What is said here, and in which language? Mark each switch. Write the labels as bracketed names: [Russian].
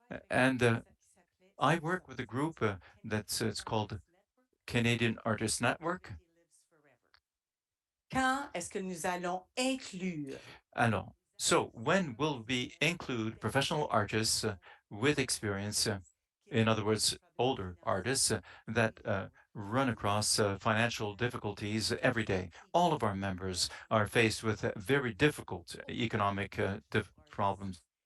[English] And I work with a group it's called Canadian Artists Network. [French] Quand est-ce que nous allons inclure? [English] Alors, so when will we include professional artists with experience, in other words, older artists that run across financial difficulties every day? All of our members are faced with very difficult economic problems.